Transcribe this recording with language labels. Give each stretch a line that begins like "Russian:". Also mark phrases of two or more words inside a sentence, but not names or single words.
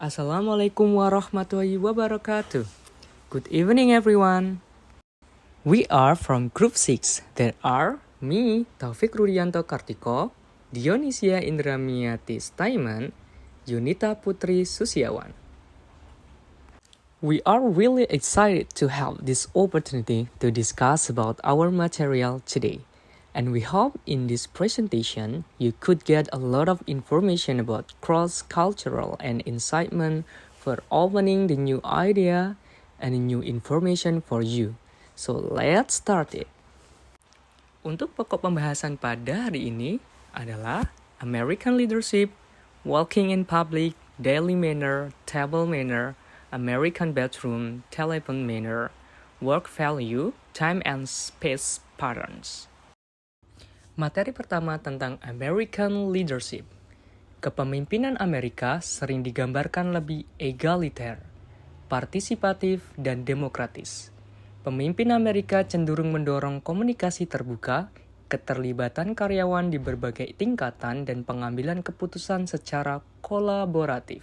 Arabic: السلام عليكم ورحمة الله وبركاته.
English: Good evening everyone. We are from Group 6. There are me, Taufik Rudianto Kartiko, Dionisia Indramiati Staiman, Yunita Putri Susiawan. We are really excited to have this opportunity to discuss about our material today. And we hope in this presentation you could get a lot of information about cross-cultural and incitement for opening the new idea and new information for you. So let's start it.
Indonesian: Untuk pokok pembahasan pada hari ini adalah
English: American leadership, walking in public, daily manner, table manner, American bedroom, telephone manner, work value, time and space patterns.
Indonesian: Materi pertama tentang
English: American leadership.
Indonesian: Kepemimpinan Amerika sering digambarkan lebih egaliter, partisipatif, dan demokratis. Pemimpin Amerika cenderung mendorong komunikasi terbuka, keterlibatan karyawan di berbagai tingkatan, dan pengambilan keputusan secara kolaboratif.